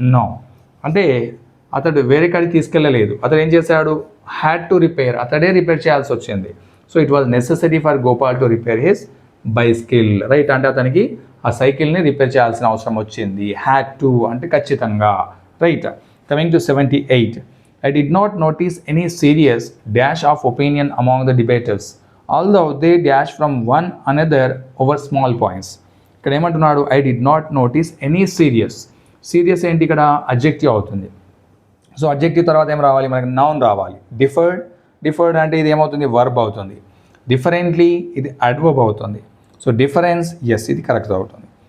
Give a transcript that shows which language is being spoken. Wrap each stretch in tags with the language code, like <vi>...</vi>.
<te>No, అంటే అతడు వేరే కాడికి తీసుకెళ్ళలేదు, అతడు ఏం చేశాడు,</te> <en>had to repair,</en> <te>అతడే రిపేర్ చేయాల్సి వచ్చింది.</te> <en>So it was necessary for Gopal to repair his bicycle, right.</en> <te>అంటే అతనికి ఆ సైకిల్ని రిపేర్ చేయాల్సిన అవసరం వచ్చింది. హ్యాడ్ టు అంటే ఖచ్చితంగా, right.</te> <en>Coming to 78, I did not notice any serious dash of opinion among the debaters, although they dash from one another over small points.</en> <te>ఇక్కడ ఏమంటున్నాడు,</te> <en>I did not notice any serious</en> <te>ఏంటి ఇక్కడ adjective అవుతుంది. So adjective తర్వాత ఏం రావాలి మనకి, noun రావాలి. డిఫర్డ్ అంటే ఇది ఏమవుతుంది, వర్బ్ అవుతుంది. డిఫరెంట్లీ ఇది అడ్వర్బ్ అవుతుంది. సో డిఫరెన్స్ ఎస్ ఇది కరెక్ట్ అవుతుంది.</te>